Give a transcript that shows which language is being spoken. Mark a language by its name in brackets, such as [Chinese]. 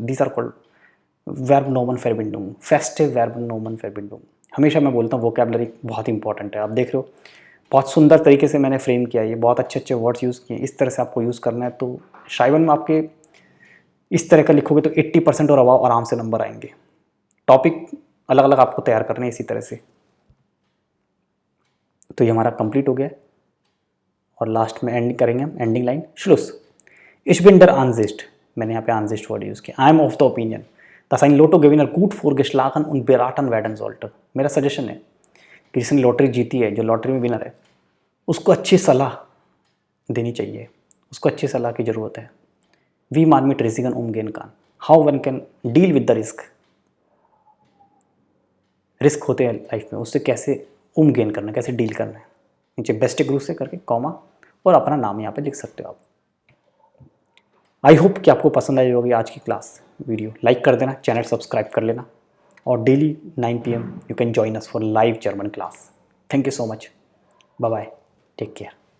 [English] These are called verb Nomen Verbindung. [German] Festive verb Nomen Verbindung. [Hindi] हमेशा मैं बोलता हूँ वोकैबलरी बहुत इंपॉर्टेंट है. आप देख रहे हो बहुत सुंदर तरीके से मैंने फ्रेम किया, ये बहुत अच्छे अच्छे वर्ड्स यूज़ किए. इस तरह से आपको यूज़ करना है तो शायवन में आपके इस तरह का लिखोगे तो 80% और अबाव आराम से नंबर आएंगे. टॉपिक अलग अलग आपको तैयार करने हैं इसी तरह से. तो ये हमारा कंप्लीट हो गया और लास्ट में एंडिंग करेंगे हम. Ending line श्लुस. [German] Ich bin der Ansicht, [Hindi] मैंने यहाँ पे Ansicht वर्ड यूज़ किया. [English] I am of the opinion [German] dass ein Lottogewinner gut vorgeschlagen und beraten werden sollte. [Hindi] मेरा सजेशन है कि जिसने लॉटरी जीती है, जो लॉटरी में विनर है, उसको अच्छी सलाह देनी चाहिए, उसको अच्छी सलाह की ज़रूरत है. [German] Wie man mit Risiken umgehen kann, [English] how one can deal with the risk. [Hindi] Risk होते हैं लाइफ में, उससे कैसे उमगेन करना है, कैसे डील करना है. नीचे बेस्ट ग्रुप से करके कॉमा और अपना नाम यहाँ पे लिख सकते हो आप. आई होप कि आपको पसंद आई होगी आज की क्लास वीडियो. लाइक कर देना, चैनल सब्सक्राइब कर लेना और [English] Daily 9 PM you can join us for live German class. Thank you so much. Bye bye, take care.